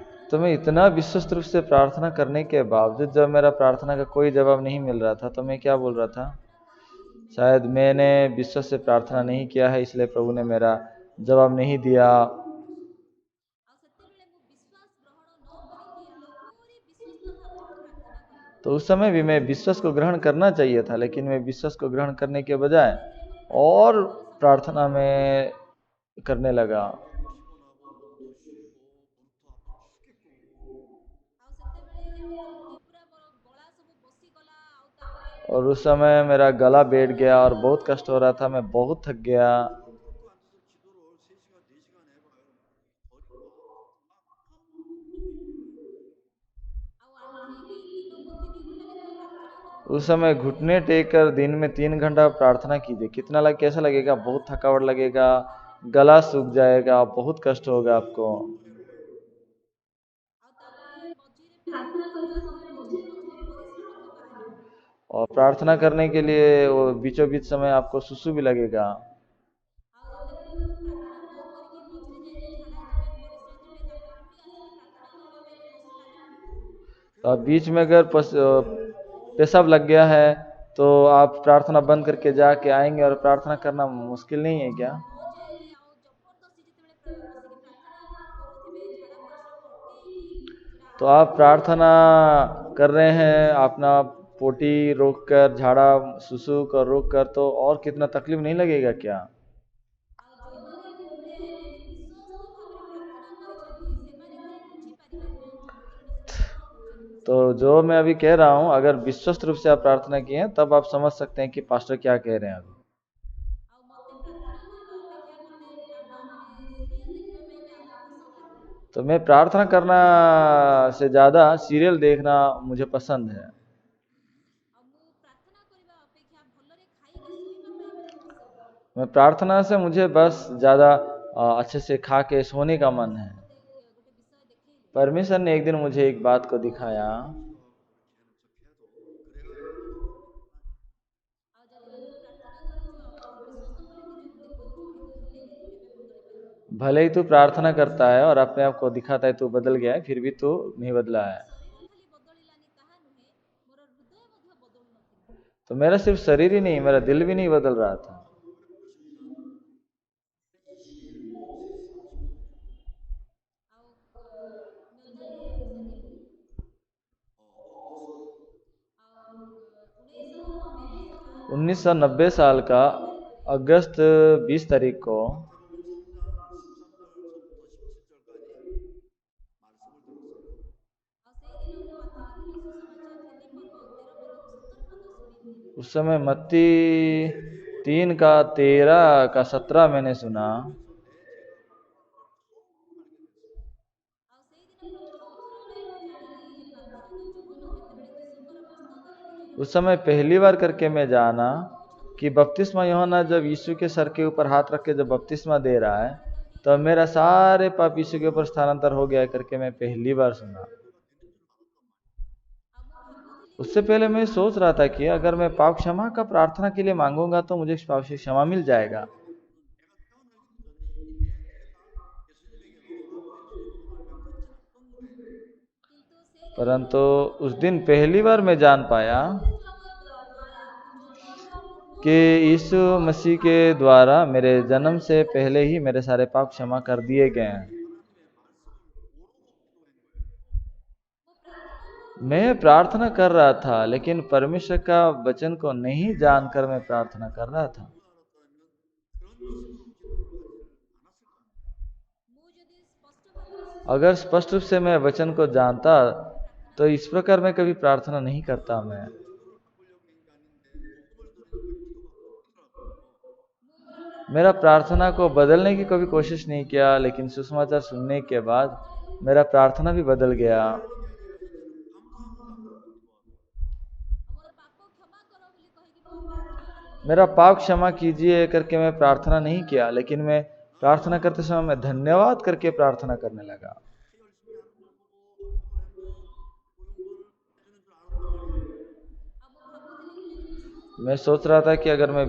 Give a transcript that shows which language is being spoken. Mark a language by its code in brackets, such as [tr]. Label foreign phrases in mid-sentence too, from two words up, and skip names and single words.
[hi] तो मैं इतना विश्वस्त रूप से प्रार्थना करने के बावजूद जब मेरा प्रार्थना का कोई जवाब नहीं मिल रहा था तो मैं क्या बोल रहा था, प्रार्थना करी जे शायद मैंने विश्वास से प्रार्थना नहीं किया है इसलिए प्रभु ने मेरा जवाब नहीं दिया। [or] ଆଉ ସେତେବେଳେ ମୁଁ ବିଶ୍ୱାସ ଗ୍ରହଣ ନ କରିକି ଆହୁରି ବିଶ୍ୱସ୍ତ ଭାବରେ ମୁଁ ପ୍ରାର୍ଥନା କଲି। [hi] तो उस समय भी मैं विश्वास को ग्रहण करना चाहिए था, लेकिन मैं विश्वास को ग्रहण करने के [or] ଆଉ [hi] बजाय [or] ଧीरे ଧୀରେ ମୋର ପ୍ରାର୍ଥନା [hi] और [or] ଜୀବନ ସବୁବେଳେ [hi] प्रार्थना [or] କମି କମି [hi] में [or] ଯାଉଥିଲା। [hi] करने लगा। [or] ଆଉ ସେତେବେଳେ ଆଉ ତଣ୍ଟି ପୁରା ମୋର ଗଳା ସବୁ ବସିଗଲା ଆଉ ତାପରେ [hi] और [or] ବହୁତ [hi] उस समय [or] ମାନେ [hi] मेरा गला [or] କଷ୍ଟ [hi] बैठ गया और [or] ହେଲା। [hi] बहुत कष्ट हो रहा था, मैं बहुत थक गया। [or] ଆଉ ଆଣ୍ଠେଇକି ଦିନକୁ 3 ଘଣ୍ଟା ଲେଖା ପ୍ରାର୍ଥନା [hi] उस [or] କରୁଥିଲି। [hi] समय घुटने टेक कर दिन में 3 घंटा प्रार्थना कीजिए, कितना कैसा लगेगा, बहुत थकावट लगेगा, गला सूख जाएगा, बहुत कष्ट होगा आपको। [or] ଆଉ ତାପରେ ମଝିରେ ପ୍ରାର୍ଥନା କରିବା ସମୟରେ ମଝିରେ ମଝିରେ ପରିସ୍ରା ମଧ୍ୟ ବାହାରିବ। [hi] और प्रार्थना करने के लिए वो बीचों बीच समय आपको सुसु भी लगेगा। [or] ଆଉ ଯେତେବେଳେ ମୁଁ ପ୍ରାର୍ଥନା ବନ୍ଦ କରିକି ମଝିରେ ଯାଇକି ଝାଡ଼ା ଯିବେ ପରିସ୍ରା ଯିବେ ତାପରେ ପୁଣି ଆସିକି ପ୍ରାର୍ଥନା କରିବା ପାଇଁ ଲାଗି ପଡ଼ୁଥିଲି। [hi] तो आप बीच में अगर पेशाब लग गया है तो आप प्रार्थना बंद करके जाके आएंगे, और प्रार्थना करना मुश्किल नहीं है क्या? [or] ନ ଯାଇକି ଆଉ ଜବରଦସ୍ତି ଯେତେବେଳେ ବସିକି ପ୍ରାର୍ଥନା ଆପଣ କରୁଥିବେ ଝାଡ଼ା ପରିସ୍ରାକୁ ଅଟକେଇକି ସେଟା [hi] तो [or] ଆହୁରି [hi] आप [or] କଷ୍ଟ [hi] प्रार्थना [or] ଲାଗେ। [hi] कर रहे हैं, अपना पोटी रोक कर, झाड़ा सुसु कर रोक कर, तो और कितना तकलीफ नहीं लगेगा क्या? [or] ଆଉ ଯୋଉମାନେ ମୋ ଭଳିଆ ଏମିତି ବିଶ୍ୱସ୍ତ ଭାବରେ ପ୍ରାର୍ଥନା କରିଛନ୍ତି ସେମାନେ ଖାଲି ବୁଝିପାରିବେ ହଁ ପବିତ୍ର ନିଷ୍ପତ୍ତି କଣ କହୁଛନ୍ତି [hi] तो जो मैं अभी कह रहा हूँ, अगर विश्वस्त रूप से आप प्रार्थना किए हैं तब आप समझ सकते हैं कि पास्टर क्या कह रहे हैं अभी। [or] ଆଉ ମୋତେ ପ୍ରାର୍ଥନା କରିବା ଅପେକ୍ଷା ମୋତେ ମାନେ ସିରିଏଲ ଦେଖିବା ପାଇଁ ବି ଆହୁରି ପସନ୍ଦ ଲାଗେ। [hi] तो मैं प्रार्थना करना से ज़्यादा सीरियल देखना मुझे पसंद है। [or] ଆଉ ମୁଁ ପ୍ରାର୍ଥନା କରିବା ଅପେକ୍ଷା ଭଲରେ ଖାଇକି ଶୋଇବା ପାଇଁ ମୋତେ ପସନ୍ଦ। [hi] मैं प्रार्थना से मुझे बस ज़्यादा अच्छे से खा के सोने का मन है। [or] ମୋତେ ଗୋଟେ ବିଷୟ ଦେଖେଇଲେ। [hi] परमेश्वर ने एक दिन मुझे एक बात को दिखाया [or] ଆଉ ଯଦି ଆମେ ପ୍ରାର୍ଥନା କରୁଛୁ ଆଉ ବହୁତ ବିଶ୍ୱସ୍ତ ବୋଲି ନିଜକୁ ଦେଖାଉଛୁ କିନ୍ତୁ ହେଲେ ବି ତୁ କେବେ ବଦଳି ପାରିବୁନି। [hi] भले ही तू प्रार्थना करता है और अपने आप को दिखाता है तू बदल गया है, फिर भी तू नहीं बदला [or] ମୋ [hi] है। [or] ଶରୀର ଖାଲି ବଦଳିଲାନି ତାହା ନୁହେଁ ମୋର ହୃଦୟ ମଧ୍ୟ ବଦଳୁ ନଥିଲା। [hi] तो मेरा सिर्फ शरीर ही नहीं, मेरा दिल भी नहीं बदल रहा था। [or] ଆଉ 몇 ଜାଣିଲେ ମୁଁ ସେଦିନ ଆଉ 1990 ମସିହା 1990 ଅଗଷ୍ଟ [hi] साल का [or] 20 ତାରିଖରେ [hi] अगस्त 20 तारीख को [or] ଆଉ ସେଇଦିନ ମୁଁ ମାଥି ଗନ୍ଧିର ସୁସମାଚାର 3 ପର୍ବ 13 ପଦ 17 ପଦ ଶୁଣିଥିଲି। [hi] उस समय मत्ती 3 का 13 का 17 मैंने सुना। [or] ଆଉ ସେଇଦିନ ପ୍ରଥମ ଥର ପାଇଁ ମୁଁ ଜାଣିଲି ଯେ ପାତ୍ରଙ୍କ ଜୀବନ ଯେତେବେଳେ ଯୀଶୁଙ୍କର ମସ୍ତକରେ ନିଜର [hi] उस समय पहली बार करके मैं जाना [or] ହାତ [hi] कि [or] ଦଉଛନ୍ତି [hi] बपतिस्मा यूहन्ना जब यीशु के सर के ऊपर हाथ रख के जब बपतिस्मा दे रहा है, [or] ସ୍ଥାନାନ୍ତରିତ [hi] तो [or] ହେଇଯାଏ। [hi] मेरा सारे पाप यीशु के ऊपर स्थानांतर हो गया करके मैं पहली बार सुना। [or] ଆଉ ମୁଁ ଭାବୁଥିଲି [hi] उससे पहले मैं सोच रहा था कि अगर मैं पाप क्षमा का प्रार्थना के लिए मांगूंगा तो मुझे पाप से क्षमा मिल जाएगा। [or] କିନ୍ତୁ ସେଇଦିନ [hi] परंतु [or] ପ୍ରଥମ [hi] उस [or] ଥର [hi] दिन [or] ପାଇଁ [hi] पहली बार मैं जान पाया [or] ଯୀଶୁ ଖ୍ରୀଷ୍ଟଙ୍କ ଦ୍ୱାରା ମୁଁ ଜନ୍ମ ହେବା [hi] कि यीशु मसीह के द्वारा मेरे जन्म से पहले ही मेरे सारे पाप क्षमा कर दिए गए हैं। [or] ମୁଁ ପ୍ରାର୍ଥନା କରୁଥିଲି [hi] मैं प्रार्थना कर रहा था, लेकिन परमेश्वर का वचन को नहीं जानकर मैं प्रार्थना कर रहा था। [or] ମୁଁ ଯଦି ସ୍ପଷ୍ଟ ଭାବରେ [hi] अगर [or] ସୁସମାଚାର [hi] स्पष्ट रूप से मैं [or] ଜାଣିଥାନ୍ତି [hi] वचन को [or] ମୁଁ [hi] जानता [or] ଏମିତି ଭାବରେ ପ୍ରାର୍ଥନା [hi] तो इस प्रकार [or] କରିନଥାନ୍ତି। [hi] मैं कभी प्रार्थना नहीं करता। मैं [or] ମୁଁ ମୋର ପ୍ରାର୍ଥନା [hi] मेरा को प्रार्थना [or] ବଦଳେଇବା [hi] को [or] ପାଇଁ [hi] बदलने की [or] ଚେଷ୍ଟା [hi] कभी [or] କରିନଥିଲି [hi] कोशिश नहीं किया, लेकिन सुसमाचार सुनने के बाद [or] ବଦଳିଗଲା। [hi] मेरा प्रार्थना भी बदल गया। [or] ଆଉ ମୋର ପାପ କ୍ଷମା କର ବୋଲି କହିକି ମୁଁ ଆଉ ପ୍ରାର୍ଥନା କଲିନି। [hi] मेरा पाप क्षमा कीजिए करके मैं प्रार्थना नहीं किया, लेकिन मैं प्रार्थना करते समय मैं धन्यवाद करके प्रार्थना करने लगा। [or] ଆଉ ମୁଁ ଭାବୁଥିଲି ମୁଁ ଯଦି ବିଶ୍ୱସ୍ତ [hi] मैं [or] ଭାବରେ [hi] सोच रहा था [or] ପ୍ରାର୍ଥନା [hi] कि अगर मैं